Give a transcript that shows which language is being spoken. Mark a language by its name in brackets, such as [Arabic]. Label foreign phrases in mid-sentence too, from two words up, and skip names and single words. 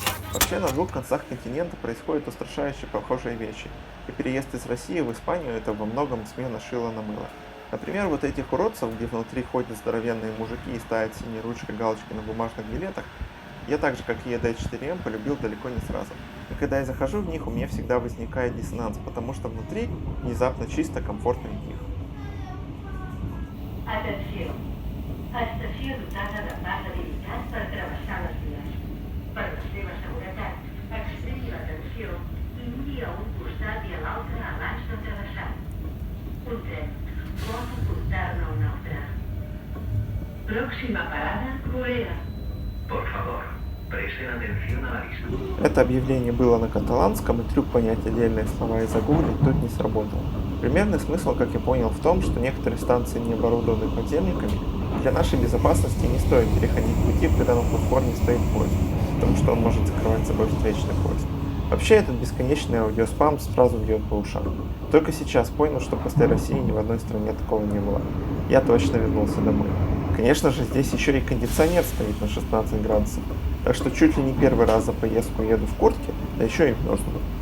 [Russian] Вообще на двух концах континента происходят устрашающие похожие вещи, и переезд из России в Испанию это во многом смена шила на мыло. Например, вот этих уродцев, где внутри ходят здоровенные мужики и ставят синей ручкой галочки на бумажных билетах, я так же, как и ED4M, полюбил далеко не сразу. И когда я захожу в них, у меня всегда возникает диссонанс, потому что внутри внезапно чисто, комфортно и тихо. [Catalan] Atenció. Estació dotada de pas habilitat per travessar les vies. Per la seva seguretat, extregui l'atenció i miri a un costat i a l'altre abans de travessar. Un tren pot portar-ne un altre. [Spanish] Próxima parada, Corea. Por favor, presten atención a la lista. [Russian] Это объявление было на каталанском, и трюк понять отдельные слова и загуглить тут не сработал. Примерный смысл, как я понял, в том, что некоторые станции не оборудованы подземниками, и для нашей безопасности не стоит переходить пути, когда на платформе стоит поезд, потому что он может закрывать собой встречный поезд. Вообще, этот бесконечный аудиоспам сразу бьет по ушам. Только сейчас понял, что после России ни в одной стране такого не было. Я точно вернулся домой. Конечно же, здесь еще и кондиционер стоит на 16 градусов, так что чуть ли не первый раз за поездку еду в куртке, да еще и мерзну.